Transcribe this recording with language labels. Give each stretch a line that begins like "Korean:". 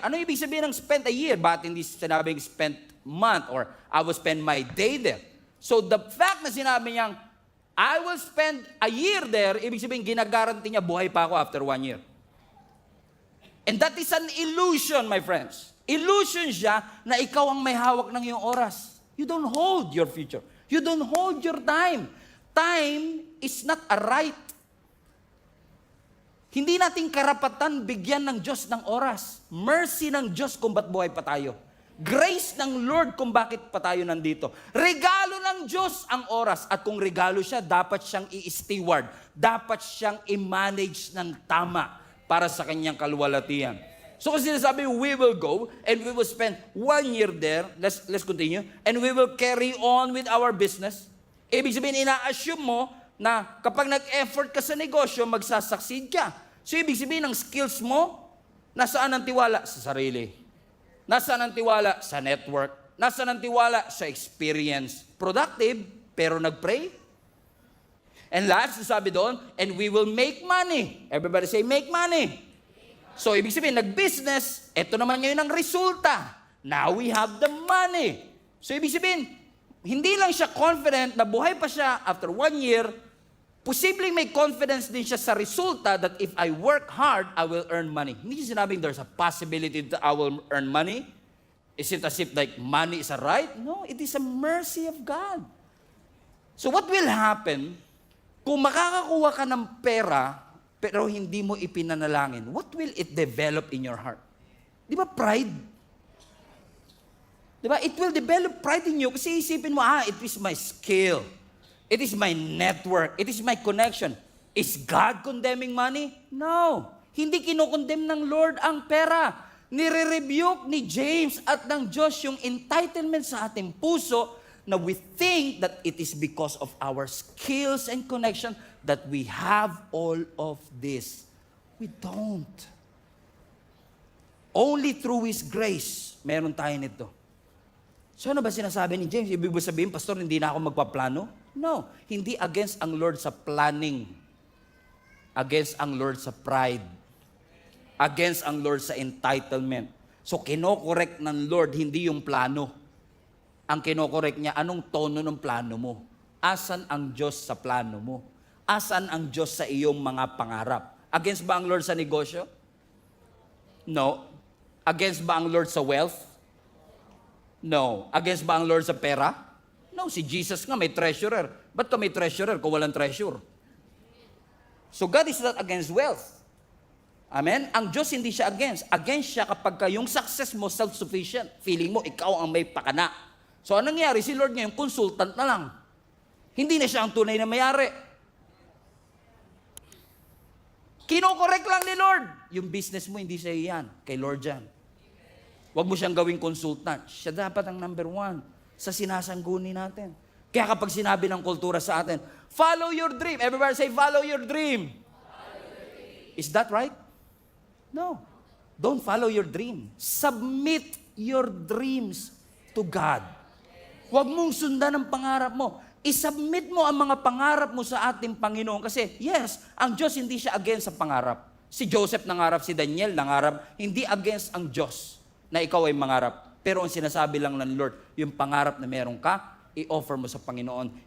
Filipino: Ano ibig sabihin ng
English: spend a year?
Filipino: Ba't hindi sinabing
English: spend month or I will spend my day there?
Filipino: So the fact na sinabi niyang
English: I will spend a year there,
Filipino: ibig sabihin, ginagaranti niya buhay pa ako
English: after 1 year. And that is an illusion, my friends.
Filipino: Illusion siya na ikaw ang may hawak ng iyong oras.
English: You don't hold your future. You don't hold your time. Time is not a right.
Filipino: Hindi natin karapatan bigyan ng Diyos ng oras. Mercy ng Diyos kung ba't buhay pa tayo. Grace ng Lord kung bakit pa tayo nandito. Regalo ng Diyos ang oras. At kung regalo siya, dapat siyang i-steward. Dapat siyang i-manage ng tama para sa kanyang kaluwalhatian.
English: So
Filipino: kasi sinasabi,
English: we will go and we will spend 1 year there. Let's continue. And we will carry on with our business.
Filipino: Ibig sabihin, ina-assume mo na kapag nag-effort ka sa negosyo, magsasucceed ka. So ibig sabihin, ang skills mo, nasaan ang tiwala? Sa sarili. Nasaan ang tiwala? Sa network. Nasaan ang tiwala? Sa experience. Productive, pero nag-pray.
English: And last,
Filipino: sabi doon,
English: and we will make money. Everybody say, make money.
Filipino: So, ibig sabihin, nag-business, eto naman ngayon ang resulta.
English: Now we have the money.
Filipino: So, ibig sabihin, hindi lang siya confident na buhay pa siya after 1 year, posibleng may confidence din siya sa resulta
English: that if I work hard, I will earn money.
Filipino: Hindi siya sinabing
English: there's a possibility that I will earn money. Is it as if like money is a right? No, it is a mercy of God. So what will happen
Filipino: kung makakakuha ka ng pera pero hindi mo ipinanalangin?
English: What will it develop in your heart?
Filipino: Di ba
English: pride?
Filipino: Di ba?
English: It will develop pride in you
Filipino: kasi isipin mo,
English: it is my skill. It is my network. It is my connection. Is God condemning money? No.
Filipino: Hindi kinukondemn ng Lord ang pera. Nire-rebuke ni James at ng Diyos yung entitlement sa ating puso
English: na we think that it is because of our skills and connection that we have all of this. We don't. Only through His grace,
Filipino: meron tayo nito. So ano ba sinasabi ni James? Ibig sabihin, Pastor, hindi na ako magpaplano? No. Hindi against ang Lord sa planning. Against ang Lord sa pride. Against ang Lord sa entitlement. So kinokorek ng Lord, hindi yung plano. Ang kinokorek niya, anong tono ng plano mo? Asan ang Diyos sa plano mo? Asan ang Diyos sa iyong mga pangarap? Against ba ang Lord sa negosyo? No. Against ba ang Lord sa wealth? No. Against ba ang Lord sa pera? No. Si Jesus nga may treasurer. Ba't ka may treasurer kung walang treasure?
English: So God is not against wealth. Amen?
Filipino: Ang Diyos hindi siya against. Against siya kapag yung success mo self-sufficient. Feeling mo, ikaw ang may pakana. So anong nangyari? Si Lord ngayon, consultant na lang. Hindi na siya ang tunay na mayari. Kinokorek lang ni Lord. Yung business mo, hindi siya yan. Kay Lord yan. Huwag mo siyang gawing consultant. Siya dapat ang number one sa sinasangguni natin. Kaya kapag sinabi ng kultura sa atin,
English: follow your dream. Everybody say, follow your dream. Is that right? No. Don't follow your dream. Submit your dreams to God.
Filipino: Huwag mong sundan ang pangarap mo. I-submit mo ang mga pangarap mo sa ating Panginoon. Kasi, yes, ang Diyos hindi siya against sa pangarap. Si Joseph nangarap, si Daniel nangarap, hindi against ang Diyos na ikaw ay mangarap. Pero ang sinasabi lang ng Lord, yung pangarap na meron ka, i-offer mo sa Panginoon.